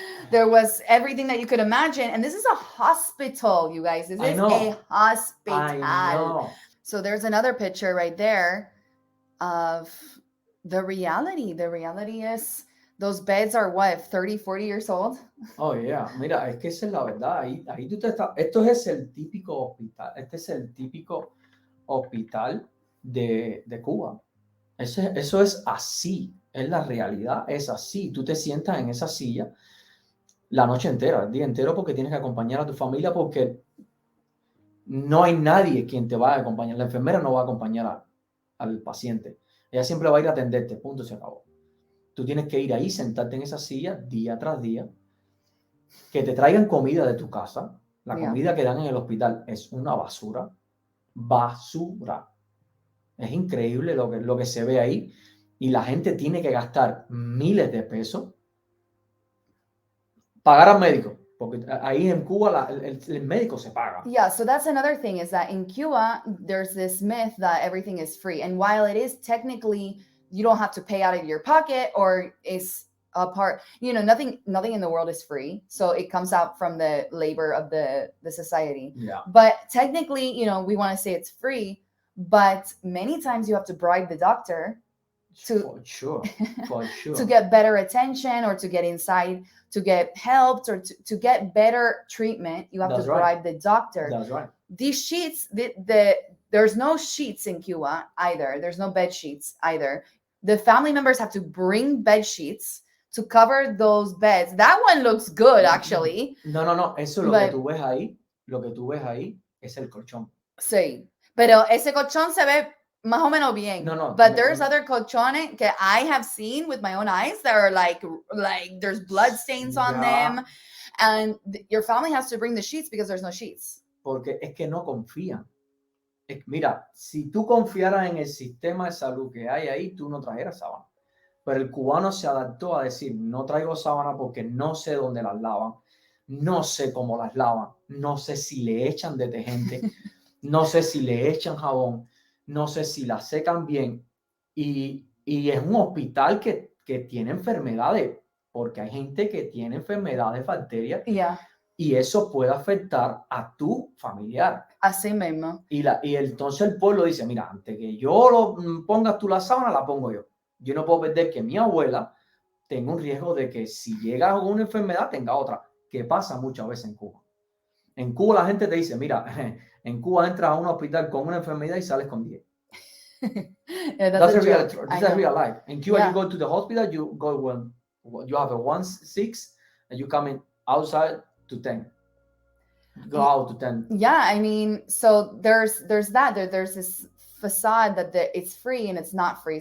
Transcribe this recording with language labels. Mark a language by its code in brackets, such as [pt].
[en] There was everything that you could imagine. And this is a hospital, you guys. This is a hospital. I know. So there's another picture right there of the reality. The reality is, those beds are what, 30, 40 years old? Oh, yeah. [es] Mira, es que esa es la verdad. Ahí tú te estás. Esto es el típico hospital. Este es el típico hospital de Cuba. Eso es así. Es la realidad. Es así. Tú te sientas en esa silla la noche entera, el día entero, porque tienes que acompañar a tu familia, porque no hay nadie quien te va a acompañar. La enfermera no va a acompañar al paciente. Ella siempre va a ir a atenderte. Punto, se acabó. Tú tienes que ir ahí, sentarte en esa silla día tras día, que te traigan comida de tu casa. La comida que dan en el hospital es una basura. Basura. Es increíble lo que se ve ahí. Y la gente tiene que gastar miles de pesos. Pagar al médico. Porque ahí en Cuba el médico se paga. [en] Yeah, so that's another thing, is that in Cuba, there's this myth that everything is free. And while it is technically, you don't have to pay out of your pocket, or is a part, you know, nothing in the world is free. So it comes out from the labor of the society. Yeah. But technically, you know, we want to say it's free, but many times you have to bribe the doctor For sure. to get better attention, or to get inside, to get helped, or to get better treatment. You have That's to right. bribe the doctor. That's right. These sheets, there's no sheets in Cuba either. There's no bed sheets either. The family members have to bring bed sheets to cover those beds. That one looks good, actually. No. [es] Eso lo que tú ves ahí, es el colchón. Sí. Pero ese colchón se ve más o menos bien. No. [en] But there's other colchones that I have seen with my own eyes that are like there's blood stains on them. And your family has to bring the sheets because there's no sheets. [es] Porque es que no confían. Mira, si tú confiaras en el sistema de salud que hay ahí, tú no trajeras sábana. Pero el cubano se adaptó a decir, no traigo sábana porque no sé dónde las lavan, no sé cómo las lavan, no sé si le echan detergente, no sé si le echan jabón, no sé si las secan bien. Y es un hospital que tiene enfermedades, porque hay gente que tiene enfermedades bacterias. [en] Yeah. [es] Y eso puede afectar a tu familiar. Así mismo. Y entonces el pueblo dice, mira, antes que yo pongas tú la sábana, la pongo yo. Yo no puedo perder que mi abuela tenga un riesgo de que si llega a una enfermedad, tenga otra. Que pasa muchas veces en Cuba. En Cuba la gente te dice, mira, en Cuba entras a un hospital con una enfermedad y sales con 10. [en] Yeah, That's a real life. In Cuba, Yeah. you go to the hospital, you have a 1-6, and you come in outside to 10. go out to 10. Yeah, I mean, so there's there's this facade that it's free and it's not free.